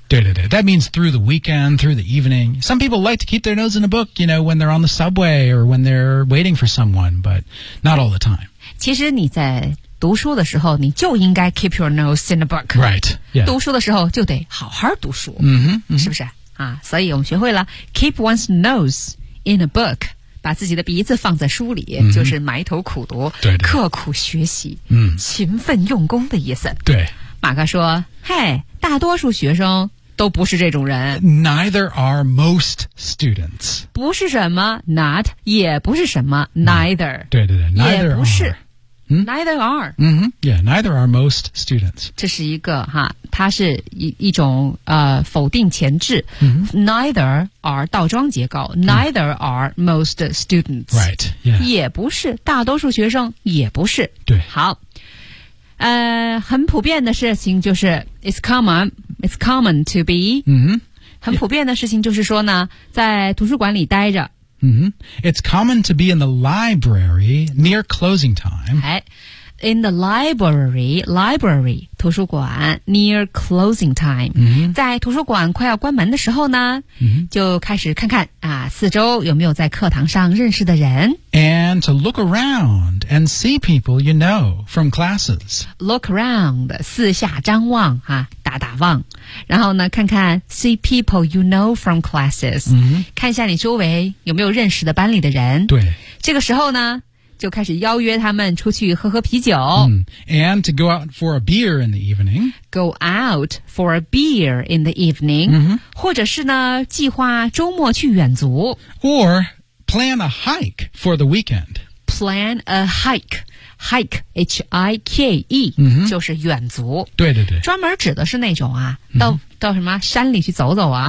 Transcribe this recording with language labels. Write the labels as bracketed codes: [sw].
[zh] 对对对 [en] That means through the weekend, through the evening Some people like to keep their nose in a book You know, when they're on the subway Or when they're waiting for someone But not all the time [zh] 其实你在读书的时候你就应该 [en] keep your nose in a book Right、yeah. [zh] 读书的时候就得好好读书、 mm-hmm, mm-hmm. 是不是、啊、所以我们学会了 [en] keep one's nose in a book [zh] 把自己的鼻子放在书里、 mm-hmm. 就是埋头苦读对对刻苦学习、 mm-hmm. 勤奋用功的意思对马哥说嘿大多数学生都不是这种人 [en] Neither are most students [zh] 不是什么 not 也不是什么 neither、 mm-hmm. 对对对 neither 也不是 [en] are. Neither are. Mm-hmm. Yeah, neither are most students. [zh] 这是一个哈，它是一种否定前置。 Mm-hmm. [en] Neither are [zh] 倒装结构。 [en] Mm-hmm. Neither are most students. Right. Yeah. [zh] 也不是大多数学生，也不是。对。好。很普遍的事情就是 [en] it's common to be、 mm-hmm. [zh] 很普遍的事情就是说呢在图书馆里待着、 mm-hmm. [en] It's common to be in the library near closing time、 In the library 图书馆 near closing time、 mm-hmm. [zh] 在图书馆快要关门的时候呢、 mm-hmm. 就开始看看啊，四周有没有在课堂上认识的人 [en] And to look around and see people you know from classes Look around [zh] 四下张望、啊、打打望然后呢看看 [en] see people you know from classes、 mm-hmm. [zh] 看一下你周围有没有认识的班里的人对这个时候呢就开始邀约他们出去喝喝啤酒、 [en] And to go out for a beer in the evening Go out for a beer in the evening、 mm-hmm. [zh] 或者是呢计划周末去远足 [en] Or plan a hike for the weekend Plan a hike Hike H-I-K-E、 mm-hmm. [zh] 就是远足对对对专门指的是那种啊、mm-hmm. 到什么山里去走走啊